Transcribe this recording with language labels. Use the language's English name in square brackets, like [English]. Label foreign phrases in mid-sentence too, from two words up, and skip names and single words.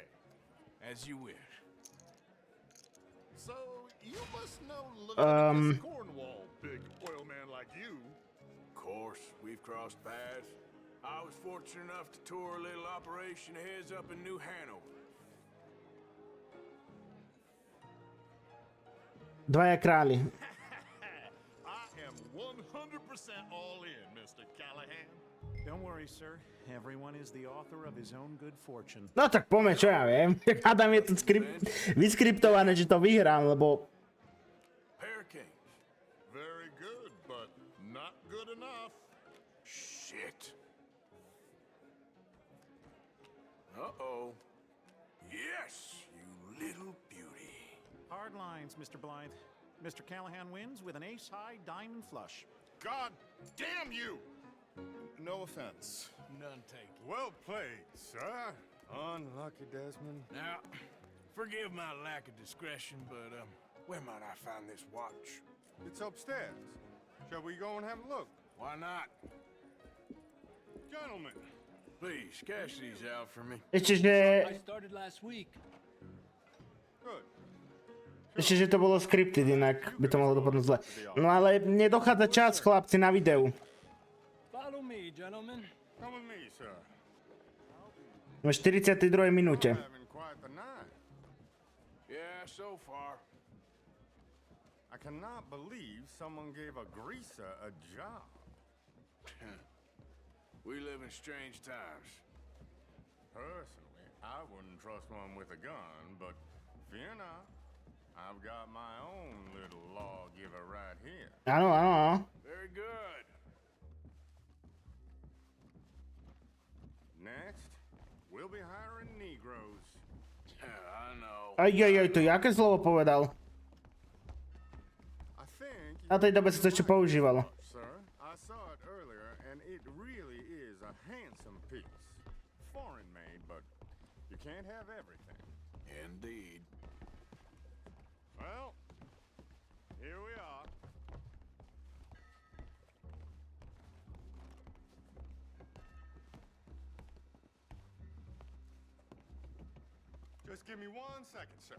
[English] As you wish. So, you must know Leviticus Cornwall, big oil man like you. Of course, we've crossed paths. I was fortunate enough to tour a little operation of his up in New Hanover. [Slovak] Dvaja králi. [English] I am 100% all in, Mr. Callahan. Don't worry, sir. Everyone is the author of his own good fortune. [Slovak] No tak poďme, čo ja viem. Hádam je to vyskriptované, že to vyhrám, lebo... [English] Hurricanes. Very good, but not good enough. Shit. Uh-oh. Yes, you little beauty. Hard lines, Mr. Blythe. Mr. Callahan wins with an ace-high diamond flush. God damn you! No offense. None taken. Well played, sir. Unlucky, Desmond. Now, forgive my lack of discretion, but, where might I find this watch? It's upstairs. Shall we go and have a look? Why not? Gentlemen. Please, cash these out for me. [Slovak] Ešte, že... [English] I started last week. Good. [Slovak] Ešte, že to bolo scripted, inak by to mohlo dopadnúť zle. No ale mne dochádza čas, chlapci, na videu. [English] Follow me, gentlemen. Come with me, sir. [Slovak] V 42. minúte. [English] Having quite the night. Yeah, so far. I cannot believe someone gave a greaser a job. We live in strange times. Personally, I wouldn't trust one with a gun, but fear not. I've got my own little lawgiver right here. [Slovak] Áno, áno, áno. [English] Very good. Next, we'll be hiring Negroes. I know. [Slovak] Ajajaj, to jaké slovo povedal? [English] I think... [Slovak] Na tej dobe sa to ešte používalo. [English] Sir, I saw it earlier, and it really is a handsome piece. Foreign made, but you can't have everything. Indeed. Well, here we are. Just give me 1 second, sir.